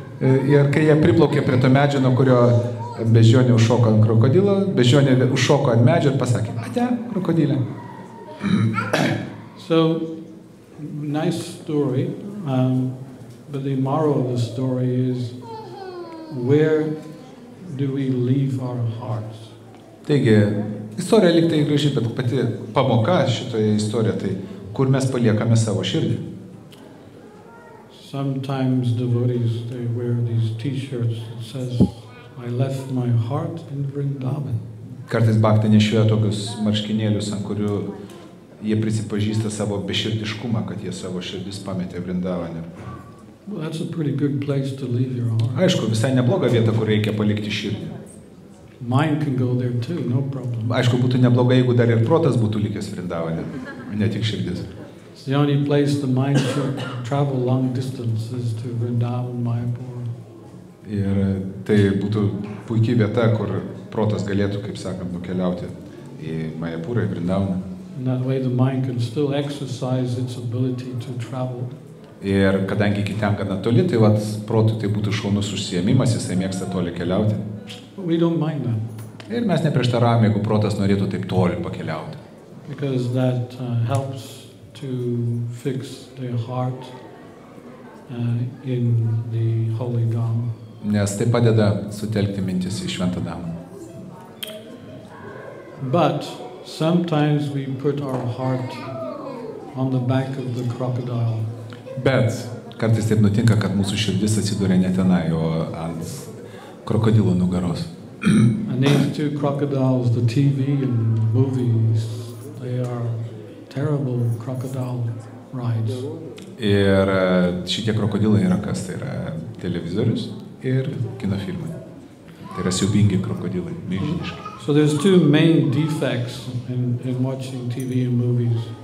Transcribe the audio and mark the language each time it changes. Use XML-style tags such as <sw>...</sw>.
<lt>Ir kai jie priplaukė prie to medžio, nuo kurio beždžionė užšoko ant krokodilo, beždžionė užšoko ant medžio ir pasakė, "Ate, krokodilė."</lt> <en>So, nice story, but the moral of the story is, where do we leave our hearts?</en> <lt>Taigi, istorija lyg tai graži, bet pati pamoka šitoje istorijoje, tai kur mes paliekame savo širdį.</lt> <en>Sometimes devotees, they wear these t-shirts that says, "I left my heart in Vrindavan."</en> <lt>Kartais bhaktai nešioja tokius marškinėlius, ant kurių jie prisipažįsta savo beširdiškumą, kad jie savo širdis pametė Vrindavane.</lt> <en>Well, that's a pretty good place to leave your heart.</en> <lt>Aišku, visai nebloga vieta, kur reikia palikti širdį.</lt> <en>Mind can go there too, no problem.</en> <lt>Aišku, būtų nebloga, jeigu dar ir protas būtų likęs Vrindavane, ne tik širdis.</lt> <en>It's the only place the mind should travel long distances to Vrindavan, Mayapur.</en> <lt>Ir tai būtų puikiai vieta, kur protas galėtų, kaip sakant, nukeliauti į Mayapurą, į Vrindavaną.</lt> <en>In that way the mind can still exercise its ability to travel.</en> <lt>Ir kadangi iki ten gana toli, tai protui tai būtų šaunus užsiėmimas, jisai mėgsta toli keliauti.</lt> <en>We don't mind that.</en> <lt>Ir mes neprieštaravome, jeigu protas norėtų taip toli pakeliauti.</lt> <en>Because that helps to fix the heart in the Holy Dham.</en> <lt>Nes tai padeda sutelkti mintis į Šventą Dhamą.</lt> <en>But sometimes we put our heart on the back of the crocodile.</en> <lt>Bet kartais taip nutinka, kad mūsų širdis atsiduria ne tenai, o ant krokodilo nugaros.</lt> <en>And these two crocodiles, the TV and movies, they are terrible crocodile rides.</en> <lt>Ir šitie krokodilai yra kas? Tai yra televizorius ir kino filmai. Tai yra siaubingi krokodilai, milžiniški.</lt> <en>So there's two main defects in watching TV and movies.</en>